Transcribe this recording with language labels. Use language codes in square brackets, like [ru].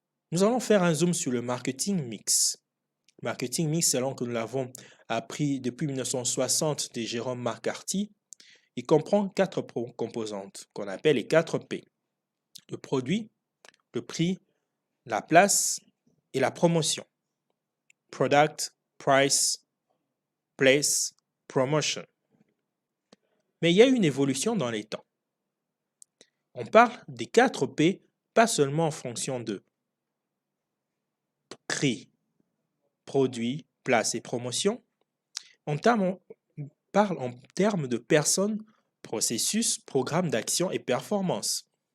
[fr] Nous allons faire un zoom sur le marketing mix. Marketing mix, selon que nous l'avons appris depuis 1960 de Jérôme McCarthy, il comprend quatre composantes qu'on appelle les 4 P. Le produit, le prix, la place et la promotion. [en] Product, price, place, promotion. [fr] Mais il y a une évolution dans les temps. On parle des 4 P, pas seulement en fonction de prix, produit, place et promotion. On parle en termes de personnes, processus, programme d'action et performance.